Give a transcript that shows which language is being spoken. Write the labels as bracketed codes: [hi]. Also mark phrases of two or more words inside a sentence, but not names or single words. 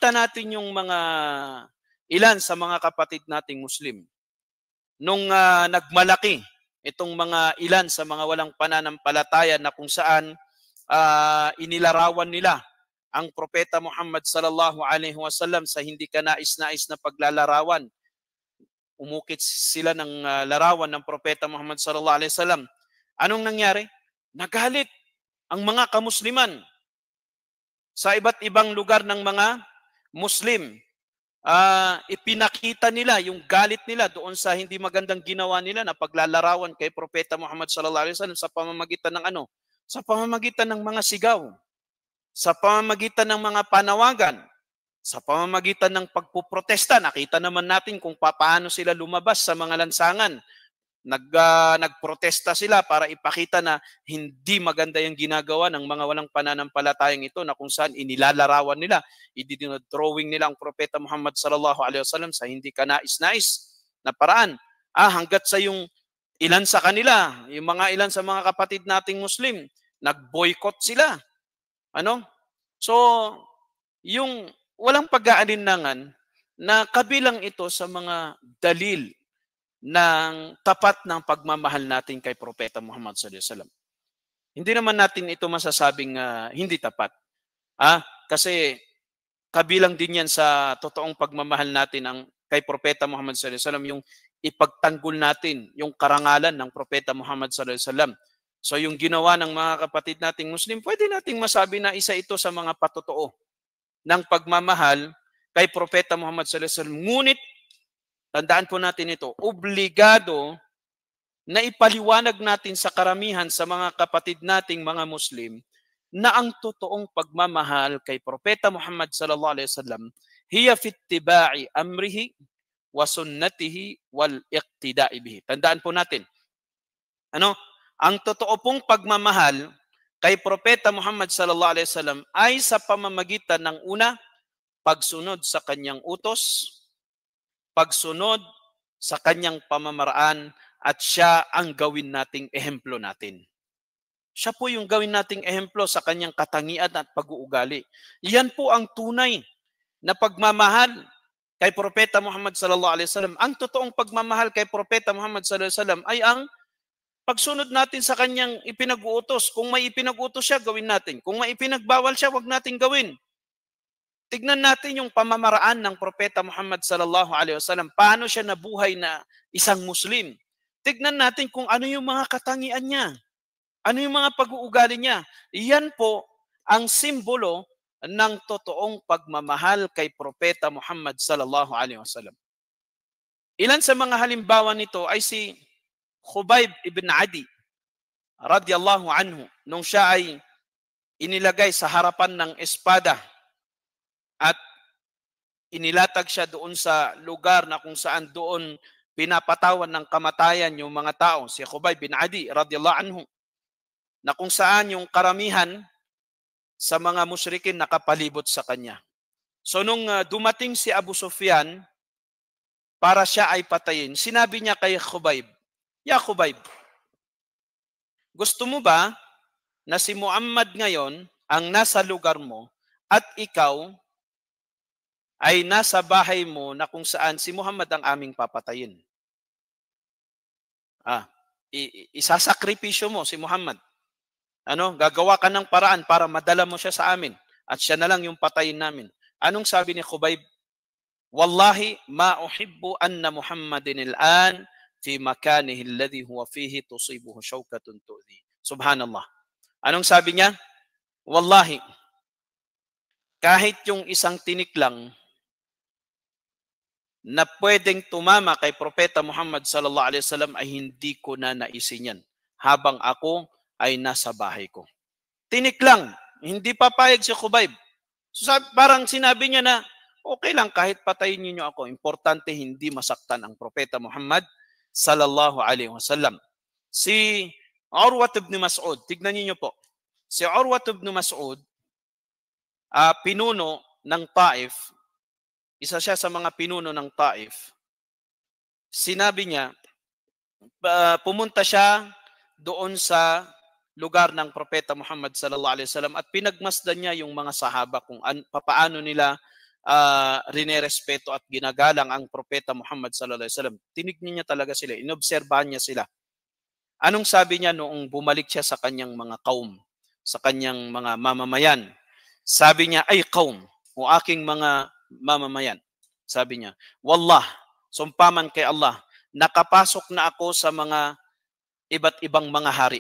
[tl] Nakita natin yung mga ilan sa mga kapatid nating Muslim. Nung nagmalaki itong mga ilan sa mga walang pananampalataya na kung saan inilarawan nila ang Propeta Muhammad [ar] صلى الله عليه وسلم [tl] sa hindi kanais-nais na paglalarawan. Umukit sila ng larawan ng Propeta Muhammad [ar] صلى الله عليه وسلم. [tl] Anong nangyari? Nagalit ang mga kamusliman sa iba't ibang lugar ng mga Muslim. Ipinakita nila yung galit nila doon sa hindi magandang ginawa nila na paglalarawan kay Propeta Muhammad [ar] صلى الله عليه وسلم [tl] sa pamamagitan ng ano? Sa pamamagitan ng mga sigaw, sa pamamagitan ng mga panawagan, sa pamamagitan ng pagpuprotesta. Nakita naman natin kung paano sila lumabas sa mga lansangan. Nagprotesta sila para ipakita na hindi maganda yung ginagawa ng mga walang pananampalatayang ito na kung saan inilalarawan nila, idinodrawing nila ang Propeta Muhammad [ar] صلى الله عليه وسلم [tl] sa hindi kanais-nais na paraan. Hanggat sa yung ilan sa kanila, yung mga ilan sa mga kapatid nating Muslim, nag-boycott sila. So, yung walang pag-aalinlangan na kabilang ito sa mga dalil ng tapat ng pagmamahal natin kay Propeta Muhammad [ar] صلى الله عليه وسلم. [tl] Hindi naman natin ito masasabing hindi tapat. Kasi kabilang din yan sa totoong pagmamahal natin ang kay Propeta Muhammad [ar] صلى الله عليه وسلم, [tl] yung ipagtanggol natin yung karangalan ng Propeta Muhammad [ar] صلى الله عليه وسلم. [tl] So yung ginawa ng mga kapatid nating Muslim, pwede nating masabi na isa ito sa mga patotoo ng pagmamahal kay Propeta Muhammad [ar] صلى الله عليه وسلم. [tl] Ngunit tandaan po natin ito, obligado na ipaliwanag natin sa karamihan sa mga kapatid nating mga Muslim na ang totoong pagmamahal kay Propeta Muhammad [ar] صلى الله عليه وسلم هي في اتباع أمره وسنته والاقتداء به. [tl] Tandaan po natin. Ang totoo pong pagmamahal kay Propeta Muhammad [ar] صلى الله عليه وسلم [tl] ay sa pamamagitan ng una, pagsunod sa kanyang utos, pagsunod sa kanyang pamamaraan, at siya ang gawin nating ehemplo natin. Siya po yung gawin nating ehemplo sa kanyang katangian at pag-uugali. Yan po ang tunay na pagmamahal kay Propeta Muhammad [ar] صلى الله عليه وسلم. [tl] Ang totoong pagmamahal kay Propeta Muhammad [ar] صلى الله عليه وسلم [tl] ay ang pagsunod natin sa kanyang ipinag-uutos. Kung may ipinag-utos siya, gawin natin. Kung may ipinagbawal siya, wag natin gawin. Tignan natin yung pamamaraan ng Propeta Muhammad [ar] صلى الله عليه وسلم. [tl] Paano siya nabuhay na isang Muslim? Tignan natin kung ano yung mga katangian niya. Ano yung mga pag-uugali niya. Iyan po ang simbolo ng totoong pagmamahal kay Propeta Muhammad [ar] صلى الله عليه وسلم. [tl] Ilan sa mga halimbawa nito ay si Khubayb ibn Adi [ar] رضي الله عنه, [tl] nung siya ay inilagay sa harapan ng espada at inilatag siya doon sa lugar na kung saan doon pinapatawan ng kamatayan yung mga tao, si Khubayb bin Adi [ar] رضي الله عنه, [tl] na kung saan yung karamihan sa mga musyrikin nakapalibot sa kanya. So nung dumating si Abu Sufyan para siya ay patayin, sinabi niya kay Khubayb, "Ya Khubayb, gusto mo ba na si Muhammad ngayon ang nasa lugar mo at ikaw ay nasa bahay mo na kung saan si Muhammad ang aming papatayin?" Isasakripisyo mo si Muhammad. Gagawa ka ng paraan para madala mo siya sa amin at siya na lang yung patayin namin. Anong sabi ni Khubayb? [ar] "والله ما أحب أن محمدا الآن في مكانه الذي هو فيه تصيبه شوكة تؤذي." [tl] Subhanallah. Anong sabi niya? Wallahi, kahit yung isang tinik lang na pwedeng tumama kay Propeta Muhammad [ar] صلى الله عليه وسلم [tl] ay hindi ko na naisin yan habang ako ay nasa bahay ko. Tinik lang, hindi papayag si Khubayb. So, parang sinabi niya na, okay lang kahit patayin niyo ako, importante hindi masaktan ang Propeta Muhammad [ar] صلى الله عليه وسلم. [tl] Si Urwat ibn Mas'ud, tignan niyo po. Si Urwat ibn Mas'ud, pinuno ng Taif, isa siya sa mga pinuno ng Taif. Sinabi niya, pumunta siya doon sa lugar ng Propeta Muhammad [ar] صلى الله عليه وسلم [tl] at pinagmasdan niya yung mga sahaba kung paano nila rinerespeto at ginagalang ang Propeta Muhammad sallallahu alaihi wasallam. Tinignan niya talaga sila, inobserbahan niya sila. Anong sabi niya noong bumalik siya sa kanyang mga kaum, sa kanyang mga mamamayan? Sabi niya, ay kaum, o aking mga mamamayan. Sabi niya, wallah, sumpaman kay Allah, nakapasok na ako sa mga iba't ibang mga hari.